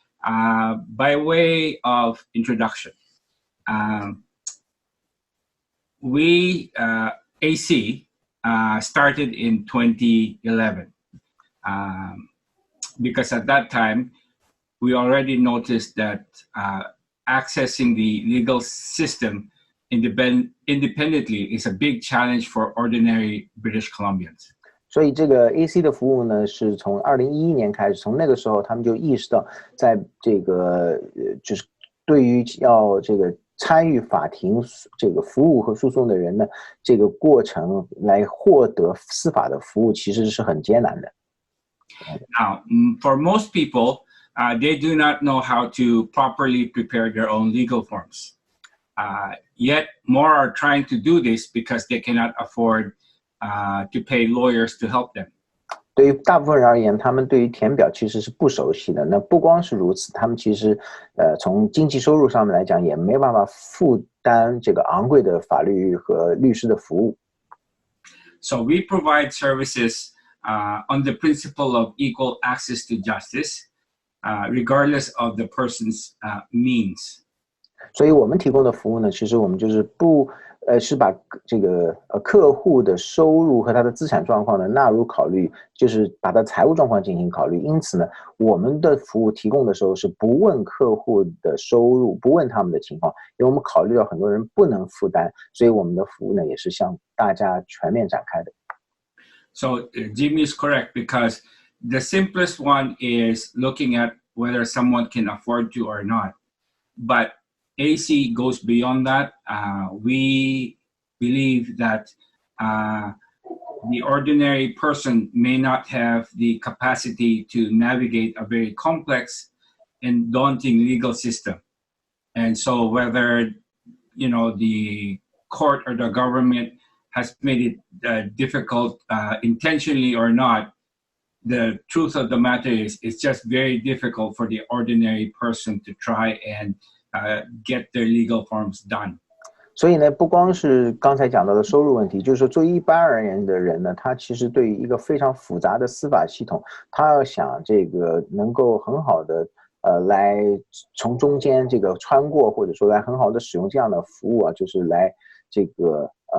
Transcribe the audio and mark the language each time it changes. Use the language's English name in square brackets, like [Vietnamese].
[English] By way of introduction, we, AC, started in 2011. Because at that time, we already noticed that accessing the legal system independently is a big challenge for ordinary British Columbians. [Chinese] 所以这个 AC 的服务呢，是从2011年开始，从那个时候他们就意识到，在这个就是对于要这个参与法庭这个服务和诉讼的人呢，这个过程来获得司法的服务其实是很艰难的。 [English] Now, for most people, they do not know how to properly prepare their own legal forms. Yet more are trying to do this because they cannot afford to pay lawyers to help them. [Chinese] 对于大部分人而言，他们对于填表其实是不熟悉的。那不光是如此，他们其实从经济收入上面来讲，也没办法负担这个昂贵的法律和律师的服务。 [English] So we provide services on the principle of equal access to justice, regardless of the person's means. [Chinese] 所以我们提供的服务呢，其实我们就是是把这个客户的收入和他的资产状况呢纳入考虑，就是把他财务状况进行考虑。因此呢，我们的服务提供的时候是不问客户的收入，不问他们的情况，因为我们考虑到很多人不能负担，所以我们的服务呢也是向大家全面展开的。 [English] So Jimmy is correct, because the simplest one is looking at whether someone can afford to or not. But AC goes beyond that. We believe that the ordinary person may not have the capacity to navigate a very complex and daunting legal system. And so whether, the court or the government has made it difficult intentionally or not, the truth of the matter is it's just very difficult for the ordinary person to try and get their legal forms done. [Chinese] 所以呢，不光是刚才讲到的收入问题，就是说，作为一般而言的人呢，他其实对于一个非常复杂的司法系统，他要想这个能够很好的来从中间这个穿过，或者说来很好的使用这样的服务啊，就是来这个